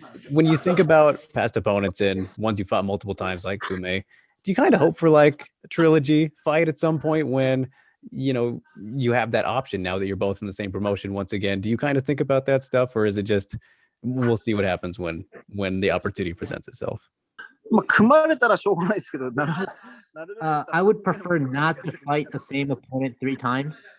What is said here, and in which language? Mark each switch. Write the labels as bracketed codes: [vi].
[en] When you think about past opponents and ones you fought multiple times, like Kume, do you kind of hope for like a trilogy fight at some point when you have that option now that you're both in the same promotion once again? Do you kind of think about that stuff, or is it just we'll see what happens when the opportunity presents itself? [ja] まあ、組まれたらしょうがないですけど、 [en] I would prefer not to fight the same opponent 3 times.